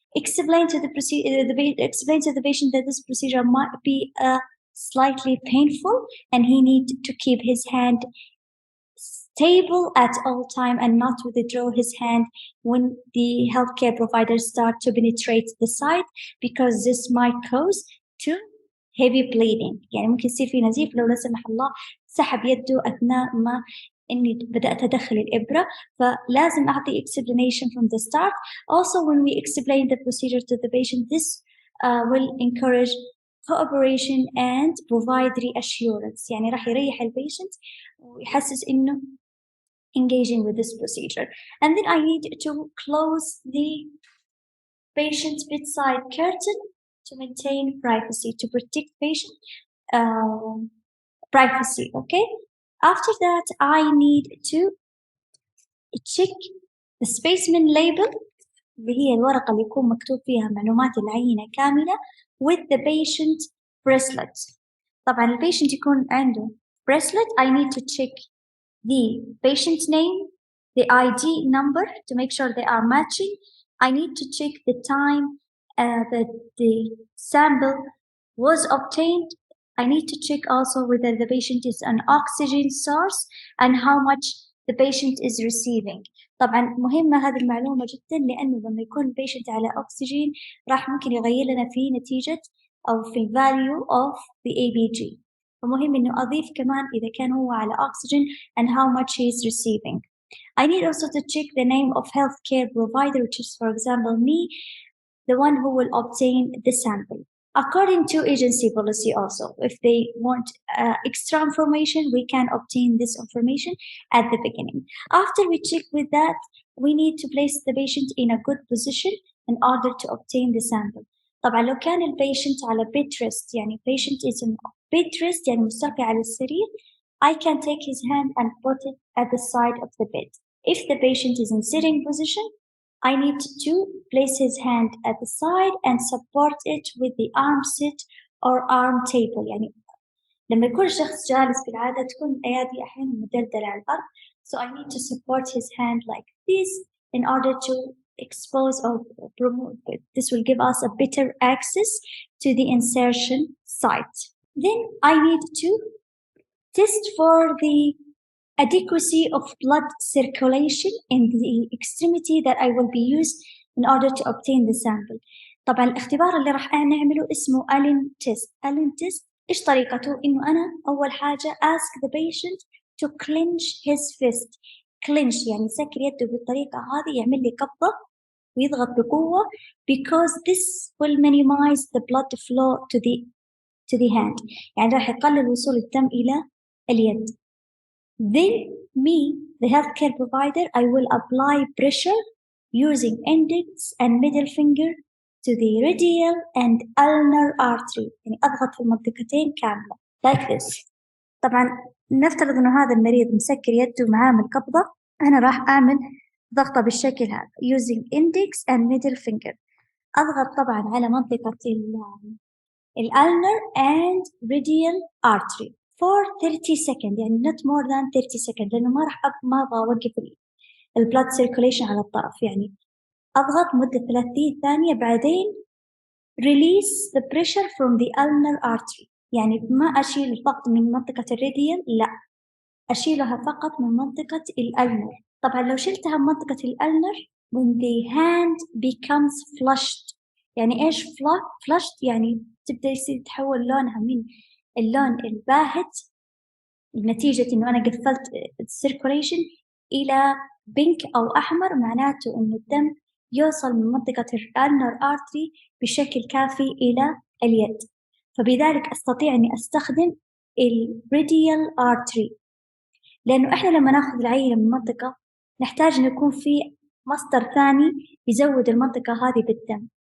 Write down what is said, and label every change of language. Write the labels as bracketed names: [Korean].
[English] Explain to the patient that this procedure might be slightly painful, and he needs to keep his hand stable at all time and not withdraw his hand when the healthcare providers start to penetrate the site, because this might cause to heavy bleeding. [Arabic] يعني ممكن يصير في نزيف لو لا سمح الله سحب يده أثناء ما إني بدأت أدخل الإبرة، فلازم أعطي [English] explanation from the start. Also, when we explain the procedure to the patient, this will encourage cooperation and provide reassurance، [Arabic] يعني راح يريح البيشنت ويحسس إنه [English] engaging with this procedure. And then I need to close the patient's bedside curtain to maintain privacy, to protect patient privacy. Okay. After that, I need to check the specimen label، [Arabic] اللي هي الورقة اللي يكون مكتوب فيها معلومات العينة كاملة [English] with the patient bracelet. [Arabic] طبعا البيشنت يكون عنده [English] bracelet. I need to check the patient's name, the ID number to make sure they are matching. I need to check the time that the sample was obtained. I need to check also whether the patient is an oxygen source and how much the patient is receiving. [Arabic] طبعا مهمة هذه المعلومة جدا، لأنه لما يكون البيشنت على أكسجين راح ممكن يغير لنا في نتيجة أو في [English] value of the ABG. [Arabic] فمهم إنه أضيف كمان إذا كان هو على [English] oxygen and how much he is receiving. I need also to check the name of healthcare provider, which is, for example, me, the one who will obtain the sample. According to agency policy also, if they want extra information, we can obtain this information at the beginning. After we check with that, we need to place the patient in a good position in order to obtain the sample. [Arabic] طبعا لو كان البيشنت على [English] bed rest، يعني patient is in bed rest [Arabic] يعني مستلقي على السرير، [English] I can take his hand and put it at the side of the bed. If the patient is in sitting position, I need to place his hand at the side and support it with the arm sit or arm table. [Arabic] يعني لما يكون الشخص جالس بالعادة تكون الأيادي أحيانا مدلدلة على الأرض. [English] So I need to support his hand like this in order to expose or promote. This will give us a better access to the insertion site. Then I need to test for the adequacy of blood circulation in the extremity that I will be used in order to obtain the sample. [Arabic] طبعا الاختبار اللي راح نعمله اسمه Allen test. [English] Allen test [Arabic] إيش طريقته؟ إنه أنا أول حاجة [English] ask the patient to clench his fist. [Arabic] clench يعني يسكر يده بالطريقة هذه، يعمل لي قبضة ويضغط بقوة [English] because this will minimize the blood flow to the hand. [Arabic] يعني راح يقلل وصول الدم إلى اليد. [English] Then me, the healthcare provider, I will apply pressure using index and middle finger to the radial and ulnar artery. [Arabic] يعني أضغط في المنطقتين كاملة [English] like this. [Arabic] طبعا نفترض إنه هذا المريض مسكر يده ومعامل قبضة، أنا راح أعمل ضغطة بالشكل هذا [English] using index and middle finger. [Arabic] أضغط طبعا على منطقة ulnar and radial artery for 30 seconds، يعني [English] not more than 30 seconds، [Arabic] لأنه ما أبغى أوقف [English] blood circulation [Arabic] على الطرف. يعني أضغط مدة 30 ثانية بعدين [English] release the pressure from the ulnar artery. [Arabic] يعني ما أشيل الضغط من منطقة الراديال، لا أشيلها فقط من منطقة الألنر. طبعا لو شلتها من منطقة الألنر [English] when the hand becomes flushed. [Arabic] يعني إيش flushed؟ يعني تبدأ يصير تحول لونها من اللون الباهت نتيجة إنه أنا قفلت السيركوليشن إلى بينك أو أحمر، معناته إنه الدم يوصل من منطقة الألنر آرتري بشكل كافي إلى اليد، فبذلك أستطيع إني أستخدم الراديال آرتري، لأنه إحنا لما ناخذ العينة من منطقة نحتاج إنه يكون في مصدر ثاني يزود المنطقة هذه بالدم.